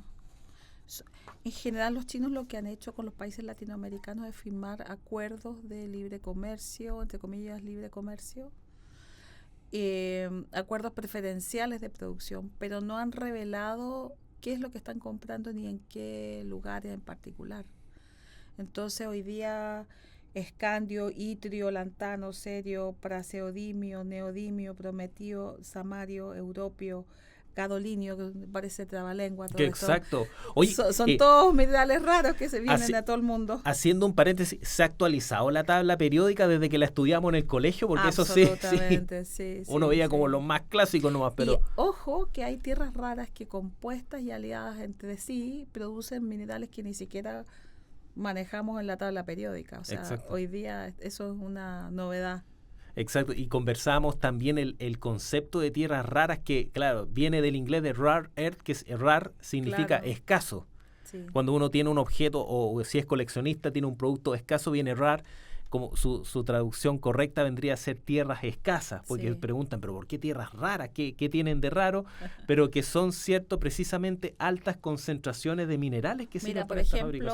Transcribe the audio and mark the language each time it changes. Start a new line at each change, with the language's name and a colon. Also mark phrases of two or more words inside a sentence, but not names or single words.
Spanish: En general, los chinos lo que han hecho con los países latinoamericanos es firmar acuerdos de libre comercio, entre comillas, libre comercio, acuerdos preferenciales de producción, pero no han revelado qué es lo que están comprando ni en qué lugares en particular. Entonces, hoy día, escandio, itrio, lantano, cerio, praseodimio, neodimio, prometio, samario, europio, gadolinio, que parece trabalengua todo esto. Exacto. Oye, Son todos minerales raros que se vienen a todo el mundo. Haciendo un paréntesis, ¿se ha actualizado la tabla periódica desde que la estudiamos en el colegio? Porque eso sí, uno veía como los más clásicos nomás, pero... Y ojo que hay tierras raras que compuestas y aliadas entre sí producen minerales que ni siquiera manejamos en la tabla periódica. O sea, exacto, hoy día eso es una novedad. Exacto, y conversamos también el concepto de tierras raras que, claro, viene del inglés de
English: rare earth,
Spanish: que es rare, significa escaso. Sí. Cuando uno tiene un objeto, o si es coleccionista, tiene un producto escaso, viene rare, como su traducción correcta vendría a ser tierras escasas, porque preguntan, ¿pero por qué tierras raras? ¿Qué tienen de raro? Pero que son, cierto, precisamente altas concentraciones de minerales que sirven para esta fabricación.